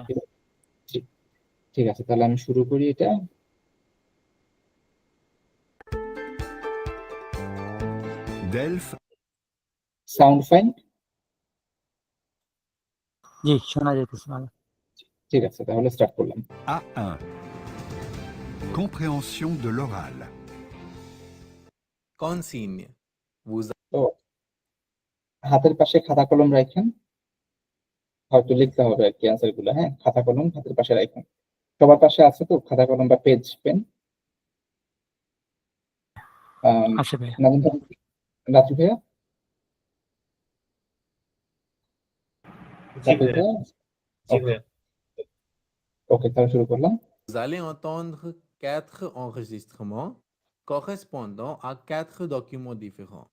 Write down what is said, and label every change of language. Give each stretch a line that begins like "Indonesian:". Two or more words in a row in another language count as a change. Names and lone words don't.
Bangla: ঠিক ঠিক আছে, তাহলে আমি শুরু করি এটা। Delphes,
English: sound fine?
Bangla: জি, শোনা যাইতেছে ভালো। ঠিক আছে, তাহলে স্টার্ট করলাম। A1.
French: Compréhension de l'oral. Consigne. Vous
Bangla: তো হাতের পাশে খাতা কলম রাখেন, হয়তো লিখতে হবে আর কি অ্যান্সার গুলো। হ্যাঁ, খাতা কলম হাতের পাশে রাখেন। সবার পাশে আছে তো খাতা কলম বা
English: page pen?
Bangla: আসে ভাইয়া। নাজিম ভাই, রাজু ভাইয়া, জি রাজু ভাইয়া, ভাইয়া? জি ভাইয়া। ওকে, তাহলে শুরু করলাম।
French: allez entendre 4 enregistrements correspondant à 4 documents différents.